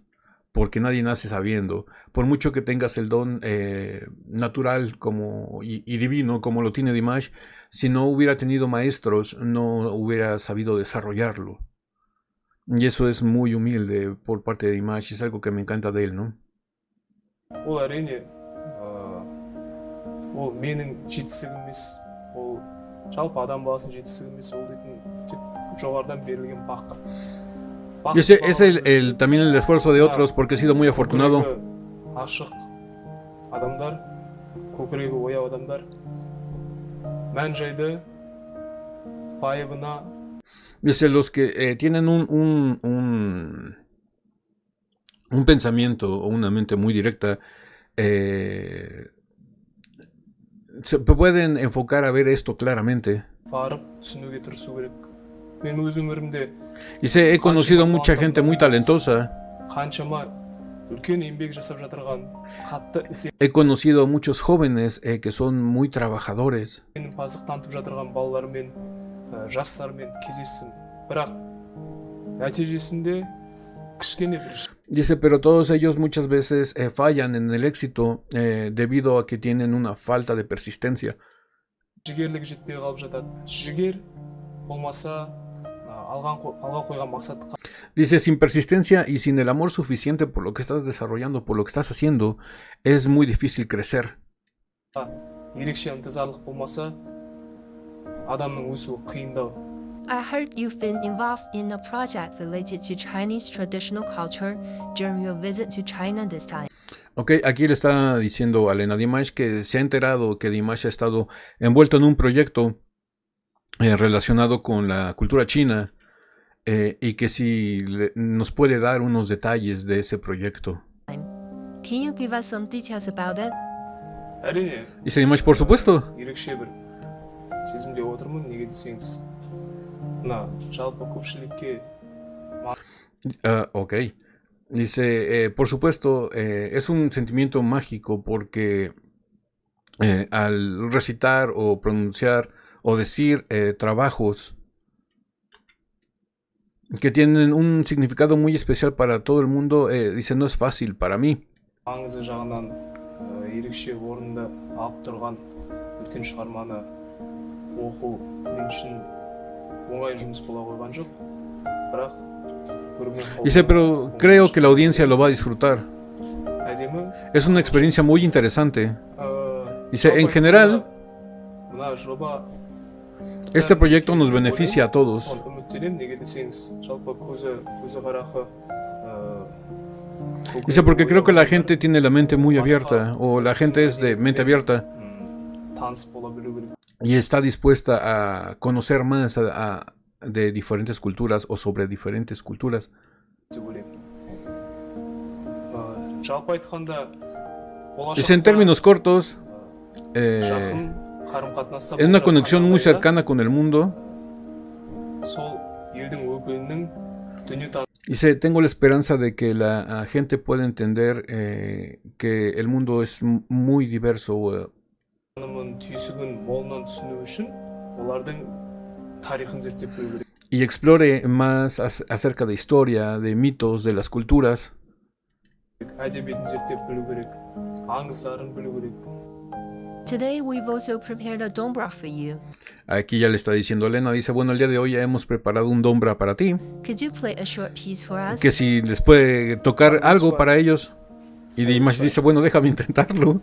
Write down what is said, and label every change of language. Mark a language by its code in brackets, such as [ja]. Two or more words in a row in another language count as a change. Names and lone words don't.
[es] Porque nadie nace sabiendo. Por mucho que tengas el don natural y divino como lo tiene Dimash, si no hubiera tenido maestros, no hubiera sabido desarrollarlo. Y eso es muy humilde por parte de Dimash. Es algo que me encanta de él, ¿no? [kk] ол әрине ол менің жетістігім емес, ол жалпы адам баласының жетістігі емес, ол дейтін тек жоғарыдан берілген бақ. [es] Y ese es también el esfuerzo de otros, porque he sido muy afortunado. [kk] Ашық адамдар, көкірегі ояу адамдар, мән жайды байыбына [es] Dice, los que tienen un pensamiento o una mente muy directa, se pueden enfocar a ver esto claramente. [kk] барып түсінуге тырысу керек. Мен өз өмірімде [es] Dice, he conocido mucha gente muy talentosa. [kk] қаншама үлкен еңбек жасап жатырған, қатты [es] He conocido muchos jóvenes que son muy trabajadores. [kk] ісенімпаздық танытып жатырған балалармен, жастармен кездестім. Бірақ нәтижесінде кішкене бір [es] Dice, pero todos ellos muchas veces fallan en el éxito debido a que tienen una falta de persistencia. [kk] жігерлік жетпей қалып жатады. Жігер болмаса алға қойған мақсатқа [es] Dice, sin persistencia y sin el amor suficiente por lo que estás desarrollando, por lo que estás haciendo, es muy difícil crecer. [kk] ерекше ынтызарлық болмаса адамның өсуі қиындау. [en] I heard you've been involved in a project related to Chinese traditional culture during your visit to China this time. [es] Ok, aquí le está diciendo a Elena Dimash que se ha enterado que Dimash ha estado envuelto en un proyecto relacionado con la cultura china y que si nos puede dar unos detalles de ese proyecto. [en] Can you give us some details about it? [kk] әрине [es] Dice Dimash, por supuesto. [kk] ерекше бір сезімде отырмын, неге десеңіз мына жалпы көпшілікке [es] Ok. Dice, por supuesto, es un sentimiento mágico porque al recitar o pronunciar o decir trabajos que tienen un significado muy especial para todo el mundo, dice, no es fácil para mí. [kk] маңызы жағынан ерекше орынды алып тұрған үлкен шығарманы оқу мен үшін оңай жұмыс бола қойған жоқ. бірақ көрермен [es] Dice, pero creo que la audiencia lo va a disfrutar. [kk] әдемі. [es] Es una experiencia muy interesante. Dice, [kk] жалпы [es] en general, [kk] айтқанда, мына жоба [es] este proyecto nos beneficia a todos. [kk] соған үміттенемін, неге десеңіз, жалпы көзі қарақы [es] Dice, porque creo que la gente tiene la mente muy abierta, o la gente es de mente abierta [kk] таныс бола білу керек [es] y está dispuesta a conocer más de diferentes culturas o sobre diferentes culturas. [kk] деп ойлаймын. Жалпы айтқанда, [es] Dice, en términos cortos, [kk] жақын қарым-қатынаста [es] en una conexión muy cercana con el mundo. [kk] сол елдің өкілінің дүниетанымын [es] Dice, tengo la esperanza de que la gente pueda entender que el mundo es muy diverso. [kk] түйсігін молынан түсіну үшін олардың тарихын зерттеп білу керек. [es] Y explore más acerca de historia, de mitos, de las culturas. [kk] әдебиетін зерттеп білу керек, аңыздарын білу керек. [en] Today we've also prepared a dombra for you. [es] Aquí ya le está diciendo Elena, dice, bueno, el día de hoy ya hemos preparado un dombra para ti. [en] Could you play a short piece for us? [es] Que si les puede tocar algo para ellos. Y Dimash dice, bueno, déjame intentarlo.